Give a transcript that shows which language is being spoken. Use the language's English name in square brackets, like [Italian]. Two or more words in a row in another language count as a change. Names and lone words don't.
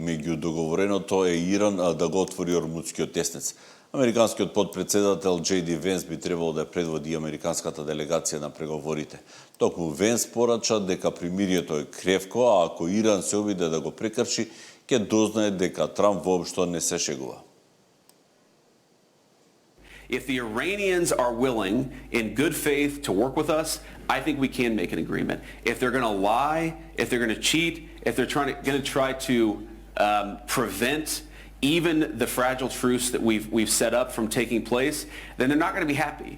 [Macedonian] Меѓу договореното е Иран да го отвори Ормудскиот теснец. Американскиот подпредседател J.D. Венс би требало да предводи американската делегација на преговорите. Токму Венс порача дека примирието е кревко, а ако Иран се обиде да го прекрши, ќе дознае дека Трамп воопшто не се шегува. [English] If the Iranians are willing, in good faith, to work with us, I think we can make an agreement. If they're going to lie, if they're going to cheat, if they're going to try to prevent even the fragile truce that we've set up from taking place, then they're not going to be happy.